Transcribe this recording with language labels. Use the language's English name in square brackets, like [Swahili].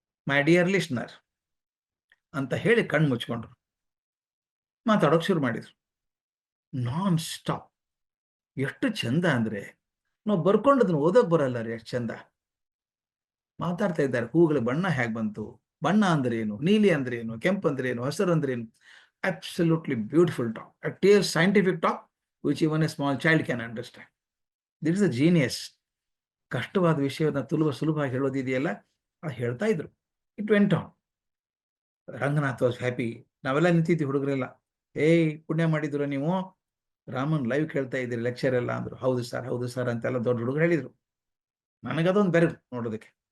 [Kannada] My dear listener, ಅಂತ ಹೇಳಿ ಕಣ್ಣು ಮುಚ್ಕೊಂಡ್ರು. ಮಾತಾಡೋಕೆ ಶುರು ಮಾಡಿದ್ರು. Non stop. ಎಷ್ಟು ಚಂದ ಅಂದ್ರೆ, ನಾವು ಬರ್ಕೊಂಡದನ್ನ ಓದೋಕ್ ಬರಲ್ಲ ರೀ, ಎಷ್ಟು ಚಂದ ಮಾತಾಡ್ತಾ ಇದ್ದಾರೆ. ಹೂಗಳ ಬಣ್ಣ ಹೇಗೆ ಬಂತು, ಬಣ್ಣ ಅಂದ್ರೆ ಏನು, ನೀಲಿ ಅಂದ್ರೆ ಏನು, ಕೆಂಪು ಅಂದ್ರೆ ಏನು, ಹಸಿರು ಅಂದ್ರೆ ಏನು. Absolutely beautiful talk, [English] a clear scientific talk which even a small child can understand. This is a genius. [Kannada] ಕಷ್ಟವಾದ ವಿಷಯವನ್ನ ಸುಲಭವಾಗಿ ಹೇಳೋದಿದೆಯಲ್ಲ, ಅದು ಹೇಳ್ತಾ ಇದ್ರು. It went on. Ranganath was happy. ನಾವೆಲ್ಲ ನಿಂತಿದ್ವಿ ಹುಡುಗರೆಲ್ಲ. ಏಯ್ ಪುಣ್ಯ ಮಾಡಿದ್ರು ನೀವು, ರಾಮನ್ ಲೈವ್ ಕೇಳ್ತಾ ಇದ್ದೀರಿ ಲೆಕ್ಚರ್ ಎಲ್ಲ ಅಂದ್ರು. ಹೌದು ಸರ್ ಅಂತೆಲ್ಲ ದೊಡ್ಡ ಹುಡುಗರು ಹೇಳಿದ್ರು. ನನಗದೊಂದು ಬೆರಗು ನೋಡೋದಕ್ಕೆ.